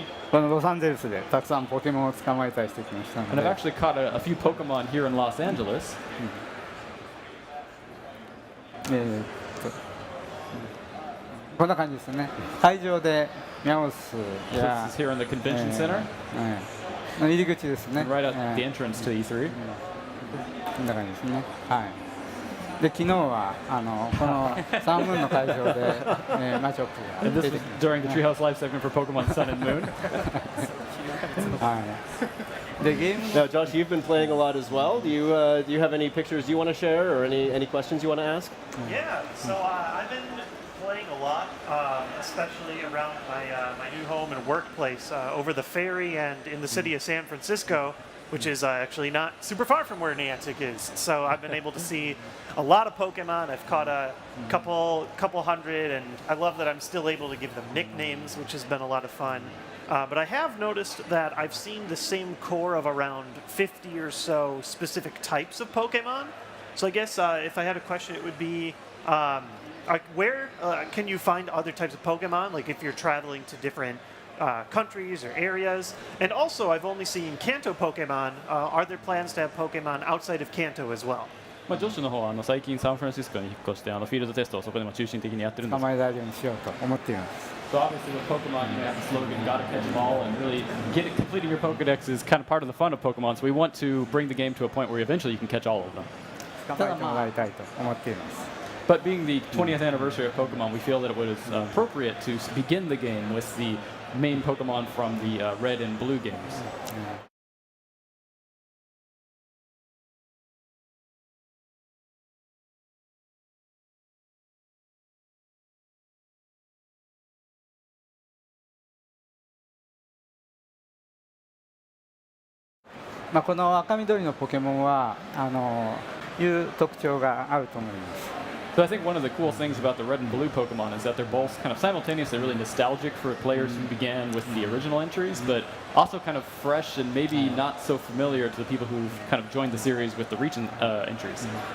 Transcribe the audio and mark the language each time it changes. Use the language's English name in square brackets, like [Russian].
[Japanese] このロサンゼルスでたくさんポケモンを捕まえたりしてきましたので。 [English] And I've actually caught a few Pokemon here in Los Angeles. [Japanese] こんな感じですね。会場でミャオスや [English] This is here in the convention center. [Japanese] 入り口ですね。 [English] Right at the entrance to E3. [Japanese] こんな感じですね。はい。で昨日はこのサンムーンの会場でマッチアップ [English] And this was during the Treehouse Live segment for Pokemon Sun and Moon. [Japanese] はい。でゲーム [English] Now, Josh, you've been playing a lot as well. Do you have any pictures you want to share or any questions you want to ask? Yeah, so I've been playing a lot, especially around my new home and workplace over the ferry and in the city of San Francisco, which is actually not super far from where Niantic is. So I've been able to see a lot of Pokemon. I've caught a couple hundred, and I love that I'm still able to give them nicknames, which has been a lot of fun. But I have noticed that I've seen the same core of around 50 or so specific types of Pokemon. So I guess if I had a question, it would be, like where can you find other types of Pokemon? Like if you're traveling to different countries or areas. And also, I've only seen Kanto Pokemon. Are there plans to have Pokemon outside of Kanto as well? [Japanese] まあ、ジョシュの方は最近サンフランシスコに引っ越してフィールドテストをそこでも中心的にやってるんです。捕まえられるようにしようと思っています。 [English] So obviously with Pokemon, you have the slogan, gotta catch them all, and really completing your Pokedex is kind of part of the fun of Pokemon. So we want to bring the game to a point where eventually you can catch all of them. [Japanese] 捕まえてもらいたいと思っています。 [English] But being the 20th anniversary of Pokemon, we feel that it was appropriate to begin the game with the main Pokemon from the Red and Blue games. [Japanese] まあこの赤緑のポケモンはいう特徴があると思います。 [English] So I think one of the cool things about the Red and Blue Pokemon is that they're both kind of simultaneously really nostalgic for players who began with the original entries, but also kind of fresh and maybe not so familiar to the people who've kind of joined the series with the recent entries.